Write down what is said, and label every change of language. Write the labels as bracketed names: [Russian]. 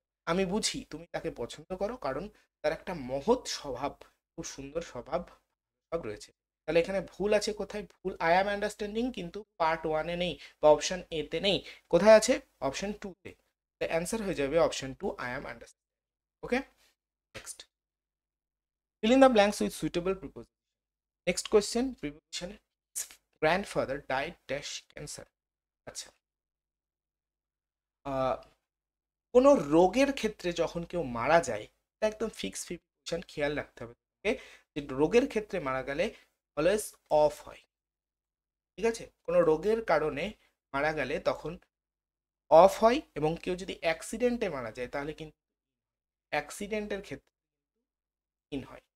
[Bangla] আমি বুঝি তুমি তাকে পছন্দ করো, কারণ তার একটা মহৎ স্বভাব, খুব সুন্দর স্বভাব রয়েছে। তাহলে এখানে ভুল আছে কোথায়? ভুল [English] I am understanding [Bangla] কিন্তু পার্ট ওয়ানে নেই বা অপশন এ তে নেই। কোথায় আছে? অপশন টু তে। অ্যান্সার হয়ে যাবে option two, [English] I am understanding. Okay, next, fill in the blanks with suitable preposition. Next question, preposition, his grandfather died dash cancer. [Bangla] আচ্ছা, কোনো রোগের ক্ষেত্রে যখন কেউ মারা যায়, এটা একদম ফিক্স প্রিপোজিশন, খেয়াল রাখতে হবে যে রোগের ক্ষেত্রে মারা গেলে অলওয়েজ অফ হয়। ঠিক আছে, কোনো রোগের কারণে মারা গেলে তখন অফ হয়, এবং কেউ যদি অ্যাক্সিডেন্টে মারা যায় তাহলে কিন্তু অ্যাক্সিডেন্টের ক্ষেত্রে ইন হয়।